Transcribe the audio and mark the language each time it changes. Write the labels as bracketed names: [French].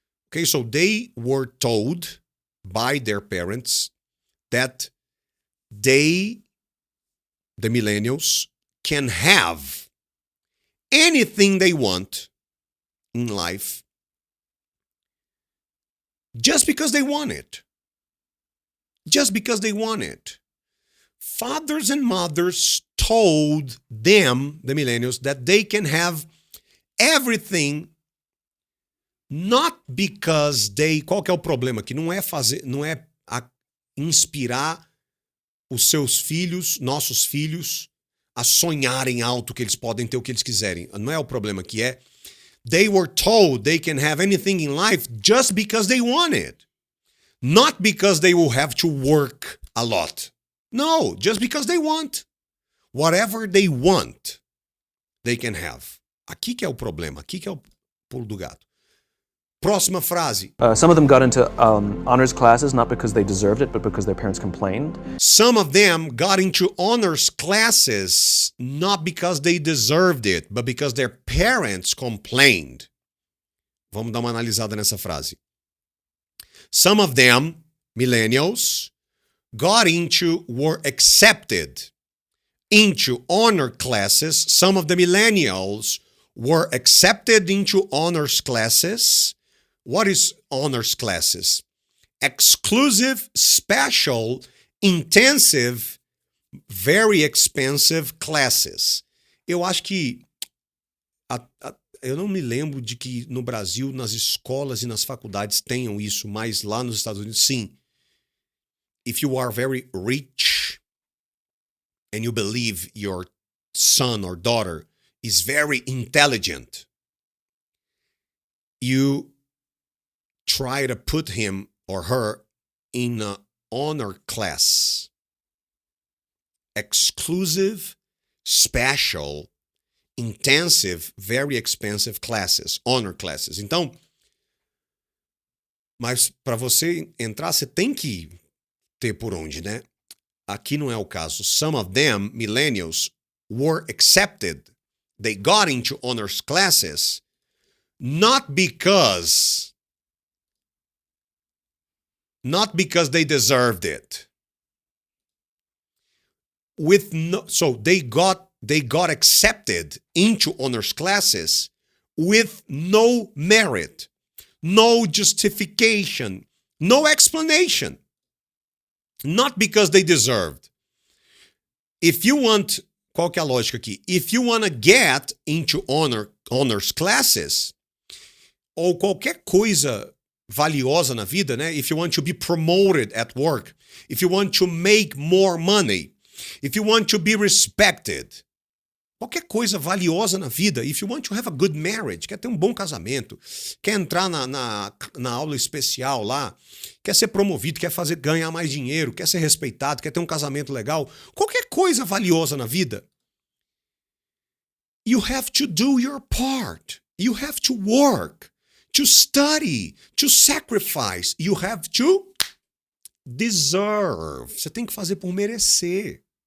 [English] Okay, so they were told by their parents that they, the millennials, can have anything they want in life just because they want it. Just because they want it. Fathers and mothers told them, the millennials, that they can have everything not because they... [Portuguese] Qual que é o problema aqui? Não é inspirar os seus filhos, nossos filhos, a sonharem alto que eles podem ter o que eles quiserem. Não é o problema aqui, é... [English] They were told they can have anything in life just because they want it. Not because they will have to work a lot. No, just because they want. Whatever they want, they can have. [Portuguese] Aqui que é o problema. Aqui que é o pulo do gato. Próxima frase. [English] Some of them got into honors classes not because they deserved it, but because their parents complained. Some of them got into honors classes not because they deserved it, but because their parents complained. [Portuguese] Vamos dar uma analisada nessa frase. [English] Some of them, millennials, were accepted into honor classes. Some of the millennials were accepted into honors classes. What is honors classes? Exclusive, special, intensive, very expensive classes. [Portuguese] Eu acho que Eu não me lembro de que no Brasil, nas escolas e nas faculdades tenham isso, mas lá nos Estados Unidos, sim. [English] If you are very rich and you believe your son or daughter is very intelligent, you try to put him or her in an honor class. Exclusive, special, intensive, very expensive classes, honor classes. [Portuguese] Então, mas para você entrar, você tem que ter por onde, né? Aqui não é o caso. [English] Some of them, millennials, were accepted. They got into honors classes not because they deserved it. So they got accepted into honors classes with no merit, no justification, no explanation. Not because they deserved. If you want, [Portuguese] qual que é a lógica aqui? [English] If you want to get into honors classes, [Portuguese] ou qualquer coisa valiosa na vida, né? [English] If you want to be promoted at work, if you want to make more money, if you want to be respected, [Portuguese] qualquer coisa valiosa na vida, [English] if you want to have a good marriage, [Portuguese] quer ter um bom casamento, quer entrar na aula especial lá, quer ser promovido, quer ganhar mais dinheiro, quer ser respeitado, quer ter um casamento legal, qualquer coisa valiosa na vida, [English] you have to do your part. You have to work, to study, to sacrifice. You have to deserve. [Portuguese] Você tem que fazer por merecer.